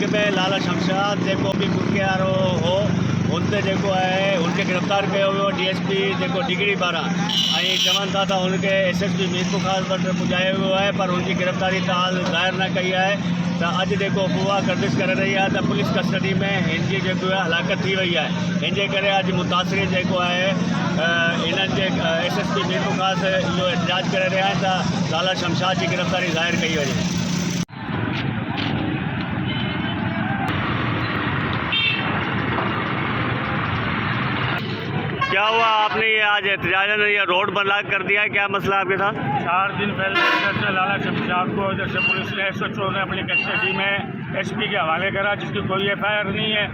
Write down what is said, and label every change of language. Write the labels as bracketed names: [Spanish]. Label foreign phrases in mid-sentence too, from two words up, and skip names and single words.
[Sindhi] लाला शमशाद जेको बि मुखियारो हो उनते जेको है [Hindi] उनके गिरफ़्तार किया हुआ [Sindhi] DSP जेको डिगरी पारा चवन था उनके SSP मीरपुर खास वटि पुॼायो वियो है, पर [Hindi] उनकी गिरफ़्तारी [Sindhi] हाल ज़ाहिर न कई है। तो अॼु जेको अफ़वाह गर्दिश करे रही है तो पुलिस कस्टडी में हिनजी जेको है हलाकत थी वही है। हिनजे करे अॼु मुतासिर जेको है इन्हनि जे SSP मीरपुर खास इहो एहतजाज करे रहिया आहिनि त लाला शमशाद की गिरफ़्तारी ज़ाहिर कई वञे। [Hindi] क्या हुआ आपने ये आज एहतजाजन ये रोड बंद कर दिया है, क्या मसला आपके साथ? 4 दिन पहले जैसे लाला शमशाद को जैसे पुलिस ने SHO ने अपनी कस्टडी में SP के हवाले करा, जिसकी कोई FIR नहीं है।